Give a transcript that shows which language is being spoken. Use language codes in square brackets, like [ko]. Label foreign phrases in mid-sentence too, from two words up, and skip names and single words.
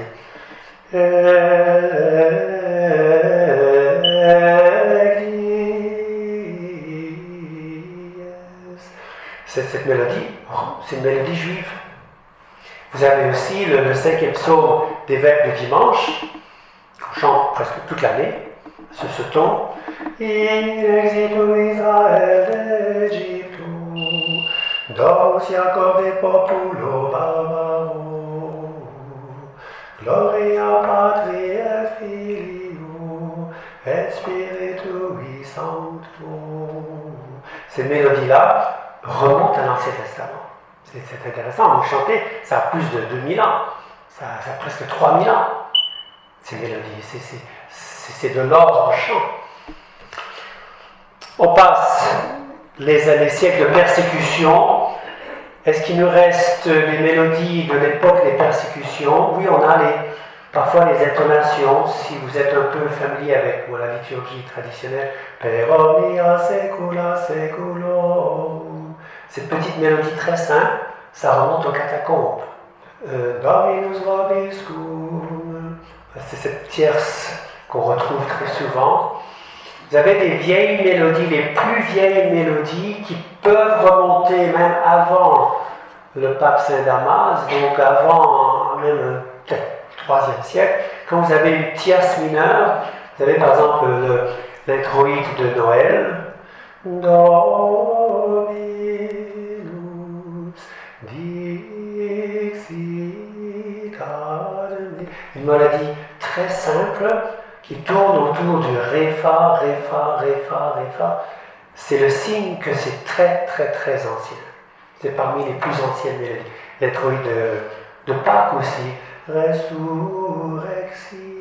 [fr] Cette mélodie, c'est une mélodie juive. Vous avez aussi le 5e psaume des Vêpres du dimanche, qu'on chante presque toute l'année, ce ton. [la] In exitu Israel Egyptu, dos Jacob et populo barbaro, gloria Patri et Filio, et Spiritui Sancto. [fr] Ces mélodies-là remontent à l'Ancien Testament. C'est intéressant, vous chantez, ça a plus de 2000 ans, ça a presque 3000 ans, ces mélodies, c'est de l'or en chant. On passe les siècles de persécution. Est-ce qu'il nous reste des mélodies de l'époque des persécutions? Oui, on a parfois les intonations, si vous êtes un peu familier avec la liturgie traditionnelle. [la] Per omnia saecula saeculorum. [fr] Cette petite mélodie très simple, ça remonte aux catacombes. [la] Dominus vobiscum. [fr] C'est cette tierce qu'on retrouve très souvent. Vous avez des vieilles mélodies, les plus vieilles mélodies qui peuvent remonter même avant le pape Saint Damas, donc avant même peut-être le 3e siècle. Quand vous avez une tierce mineure, vous avez par exemple l'introïde de Noël. [la] Dominus dixit ad me. [fr] Une mélodie très simple qui tourne autour du ré, fa, ré, fa, ré, fa, ré, fa. C'est le signe que c'est très, très, très ancien. C'est parmi les plus anciennes mélodies. L'introïde de Pâques aussi. [la] Resurrexi.